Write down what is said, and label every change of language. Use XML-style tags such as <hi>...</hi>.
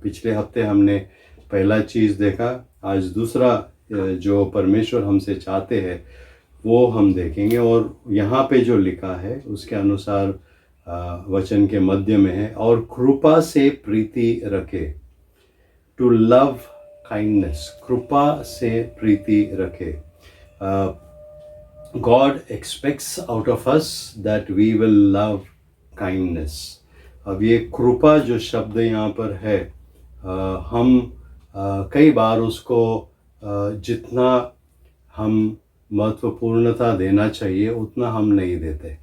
<hi>पिछले हफ्ते हमने पहला चीज़ देखा, आज दूसरा जो परमेश्वर हमसे चाहते हैं वो हम देखेंगे। और यहाँ पे जो लिखा है उसके अनुसार वचन के मध्य में है, और कृपा से प्रीति रखे,</hi> <en>to love kindness,</en> <hi>कृपा से प्रीति रखे।</hi> <en>God expects out of us that we will love kindness.</en> <hi>अब ये कृपा जो शब्द यहाँ पर है, हम कई बार उसको जितना हम महत्वपूर्णता देना चाहिए उतना हम नहीं देते।</hi>